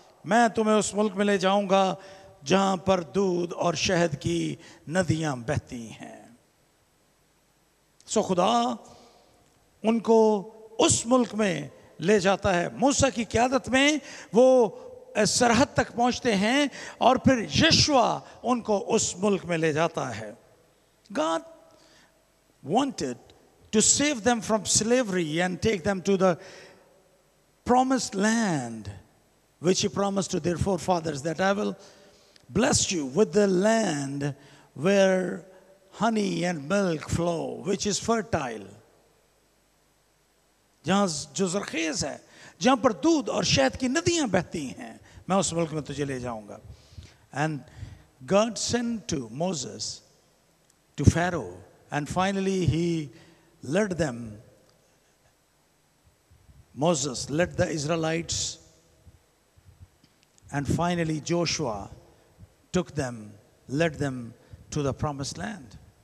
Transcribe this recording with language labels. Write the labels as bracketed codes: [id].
[hi] मैं तुम्हें उस मुल्क में ले जाऊंगा जहां पर दूध और शहद की नदियां बहती हैं। सो खुदा उनको उस मुल्क में ले जाता है। मूसा की क़यादत में वो सरहद तक पहुंचते हैं और फिर यशुआ उनको उस मुल्क में ले जाता है। [en] God wanted to save them from slavery and take them to the promised land, which he promised to their forefathers, that I will bless you with the land where honey and milk flow, which is fertile. [hi] जहां जो जरखेज है, जहां पर दूध और शहद की नदियां बहती हैं, मैं उस मुल्क में तुझे ले जाऊंगा। [en] And God sent to Moses to Pharaoh, and finally he led them. Moses led the Israelites, and finally Joshua took them, led them to the promised land.